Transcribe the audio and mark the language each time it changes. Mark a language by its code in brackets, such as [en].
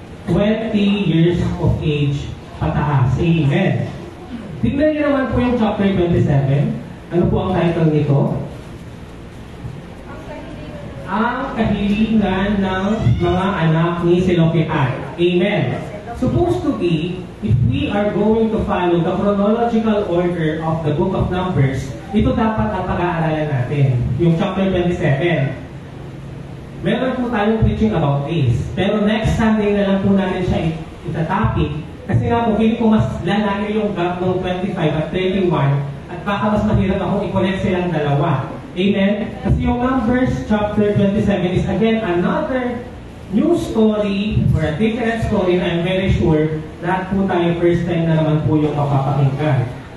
[en] 20 years of age [tl] pataas. [en] Amen? [tl] Tingnan niyo naman po yung chapter 27. Ano po ang title nito? Ang kahilingan ng mga anak ni Selofehad. Amen. [en] Supposed to be, if we are going to follow the chronological order of the book of Numbers, [tl] ito dapat ang pag-aaralan natin. Yung chapter 27. Meron po tayong [en] preaching about this. [tl] Pero next Sunday na lang po natin siya itatopic. Kasi nga po, hindi ko mas lalaki yung gap ng 25 at 31 at baka mas mahirap akong i-connect silang dalawa. [en] Amen? Kasi yung Numbers chapter 27 is again another new story or a different story na I'm very sure [tl] lahat po tayo first time na naman po yung mapapakinggan.